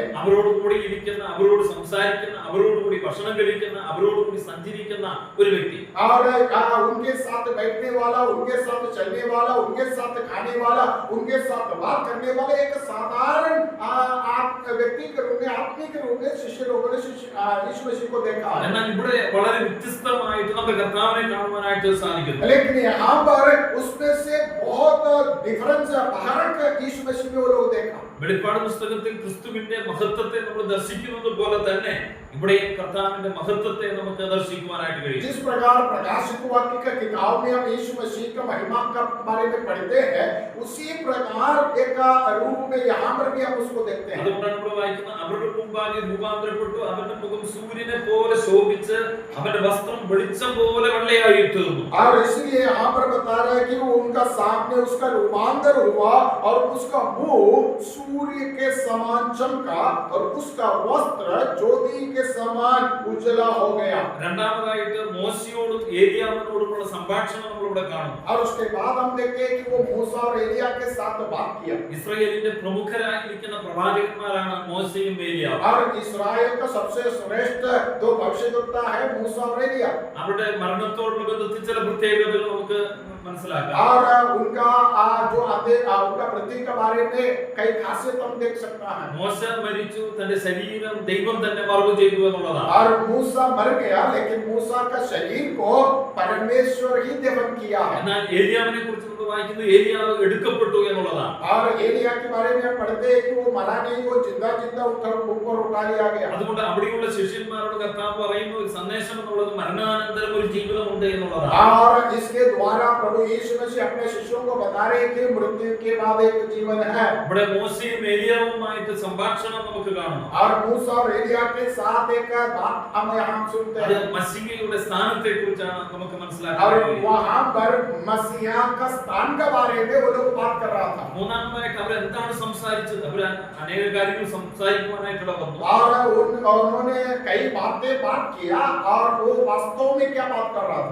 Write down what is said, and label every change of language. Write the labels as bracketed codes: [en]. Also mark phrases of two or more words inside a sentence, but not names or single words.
[ml] അവരോട് കൂടി ഇരിക്കുന്ന, അവരോട് സംസാരിക്കുന്ന, അവരോട് കൂടി ഭക്ഷണം കഴിക്കുന്ന, അവരോട് കൂടി സഞ്ചരിക്കുന്ന ഒരു വ്യക്തി. [hi] और उनके साथ बैठने वाला, उनके साथ चलने वाला, उनके साथ खाने वाला, उनके साथ बात करने वाला एक साधारण व्यक्ति के रूप में आदमी के रूप में शिष्य लोगों ने यीशु मसीह को देखा। [ml] എന്നാൽ ഇവിടെ വളരെ വ്യത്യസ്തമായിട്ട് നമ്മുടെ കർത്താവിനെ കാണുവാനായിട്ട് സാധിക്കുന്നു. [hi] लेकिन यहाँ पर उसमें से बहुत डिफरेंस फर्क यीशु मसीह में वो लोग देखा। [ml] വെളിപ്പാട് പുസ്തകത്തിൽ ക്രിസ്തുവിന്റെ മഹത്വത്തെ നമ്മൾ ദർശിക്കുന്നത് പോലെ തന്നെ ഇവിടെ കർത്താവിന്റെ മഹത്വത്തെ നമുക്ക് ദർശിക്കുവാനായിട്ട് കഴിയും. [hi] जिस प्रकार प्रकाशित वाक्य का किताब में हम यीशु मसीह का महिमा का बारे में पढ़ते हैं उसी प्रकार एक रूप में यहाँ पर भी हम उसको देखते हैं। [ml] അതുകൊണ്ടാണ് നമ്മൾ വായിക്കുന്നത് അവരുടെ മുമ്പാകെ രൂപാന്തരപ്പെട്ടു, അവന്റെ മുഖം സൂര്യനെ പോലെ ശോഭിച്ച് അവന്റെ വസ്ത്രം വെളിച്ചം പോലെ വെള്ളയായി തീർന്നു. [hi] और इसलिए यहाँ पर बता रहा है कि वो उनका सामने उसका रूपांतर हुआ और उसका मुंह सूर्य के समान चमका और उसका वस्त्र ज्योति के समान उजला हो गया। [ml] രണ്ടാമതായിട്ട് മോശയോടും ഏലിയാവിനോടുമുള്ള സംഭാഷണം നമ്മൾ ഇവിടെ കാണും. [hi] और उसके बाद हम देखते हैं कि वो मूसा और एलिया के साथ बात किया। [ml] ഇസ്രായേലിന്റെ പ്രമുഖരായിരിക്കുന്ന പ്രവാചകന്മാരാണ് മോശയും ഏലിയാവും. [hi] और इस्राएल का सबसे श्रेष्ठ दो भविष्यद्वक्ता है मूसा और एलिया। [ml] അവരുടെ മരണത്തോടുള്ള ബന്ധത്തിൽ ചില പ്രത്യേകതകൾ നമുക്ക് മനസ്സിലാക്കാം. [hi] और उनका जो उनका प्रतीक के बारे में कई खासियत हम देख सकता है। [ml] മോശ മരിച്ചു, തന്റെ ശരീരം ദൈവം തന്നെ മറവ് കർത്താവ് ചെയ്തു എന്നുള്ളതാണ്. [hi] और मूसा मर गया, लेकिन मूसा का शरीर को परमेश्वर ही दफन किया है। [ml] എന്നാൽ ഏലിയാവിനെ കുറിച്ച് നമ്മൾ വായിക്കുന്നത് ഏലിയാവ് എടുക്കപ്പെട്ടു എന്നുള്ളതാണ്. [hi] और एलिया के बारे में पढ़ते हैं कि वो मरा नहीं, वो जिंदा जिंदा ऊपर उठा लिया गया। [ml] അതുകൊണ്ട് അവിടെയുള്ള ശിഷ്യന്മാരോട് കർത്താവ് പറയുന്ന ഒരു സന്ദേശം എന്നുള്ളത് മരണാനന്തരം ഒരു ജീവിതമുണ്ട് എന്നുള്ളതാണ്. [hi] और इसके द्वारा प्रभु यीशु मसीह अपने शिष्यों को बता रहे हैं कि मृत्यु के बाद एक जीवन है। [ml] ഇവിടെ മോശയും ഏലിയാവുമായിട്ട് സംഭാഷണം നമുക്ക് കാണാം. [hi] और मूसा और एलिया के साथ एक बात हम यहाँ सुनते [ml] അത് [hi] हैं। [ml] മശീഹയുടെ സ്ഥാനത്തെ കുറിച്ചാണ് നമുക്ക് [hi] और [ml] മനസ്സിലാക്കുന്നത്. [hi] वहाँ पर मसीहा का स्थान के बारे में वो लोग बात कर रहा था। [ml] മൂന്നാമതായിട്ട് അവർ എന്താണ് സംസാരിച്ചത്? അവർ അനേക കാര്യങ്ങൾ സംസാരിക്കുവാനായിട്ടുള്ള വന്നു. [hi] और उन्होंने कई बातें बात किया, और वो वास्तव में क्या बात कर रहा था।